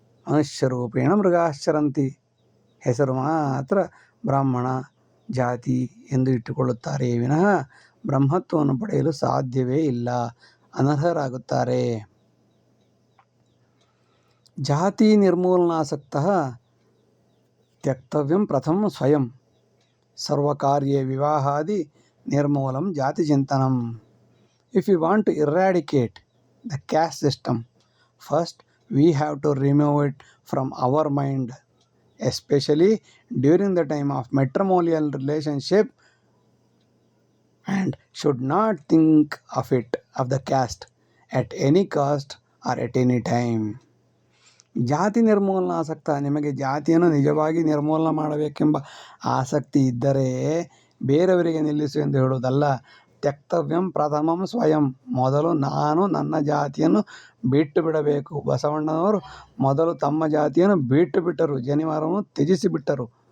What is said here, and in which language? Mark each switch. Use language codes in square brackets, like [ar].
[sa] ಮನುಷ್ಯರೂಪೇಣ ಮೃಗಾಶ್ಚರಂತಿ, [kn] ಹೆಸರು ಮಾತ್ರ ಬ್ರಾಹ್ಮಣ ಜಾತಿ ಎಂದು ಇಟ್ಟುಕೊಳ್ಳುತ್ತಾರೆ ವಿನಃ ಬ್ರಹ್ಮತ್ವವನ್ನು ಪಡೆಯಲು ಸಾಧ್ಯವೇ ಇಲ್ಲ, ಅನರ್ಹರಾಗುತ್ತಾರೆ. [sa] ಜಾತಿ ನಿರ್ಮೂಲನಾಸಕ್ತಃ ತ್ಯಕ್ತವ್ಯಂ ಪ್ರಥಮಂ ಸ್ವಯಂ ಸರ್ವಕಾರ್ಯೇ ವಿವಾಹಾದಿ ನಿರ್ಮೂಲಂ ಜಾತಿ ಚಿಂತನಂ. [en] If we want to eradicate the caste system, first we have to remove it from our mind, especially during the time of matrimonial relationship, and should not think of it, of the caste, at any cost or at any time. [sa] ಜಾತಿ ನಿರ್ಮೂಲನಾಸಕ್ತ, [kn] ನಿಮಗೆ ಜಾತಿಯನ್ನು ನಿಜವಾಗಿ ನಿರ್ಮೂಲನ ಮಾಡಬೇಕೆಂಬ ಆಸಕ್ತಿ ಇದ್ದರೆ ಬೇರೆಯವರಿಗೆ ನಿಲ್ಲಿಸು ಎಂದು ಹೇಳುವುದಲ್ಲ. [sa] ತ್ಯಕ್ತವ್ಯಂ ಪ್ರಥಮಂ ಸ್ವಯಂ, [kn] ಮೊದಲು ನಾನು ನನ್ನ ಜಾತಿಯನ್ನು ಬಿಟ್ಟು ಬಿಡಬೇಕು. ಬಸವಣ್ಣನವರು ಮೊದಲು ತಮ್ಮ ಜಾತಿಯನ್ನು ಬಿಟ್ಟು ಬಿಟ್ಟರು, ಜನಿವಾರವನ್ನು ತ್ಯಜಿಸಿಬಿಟ್ಟರು.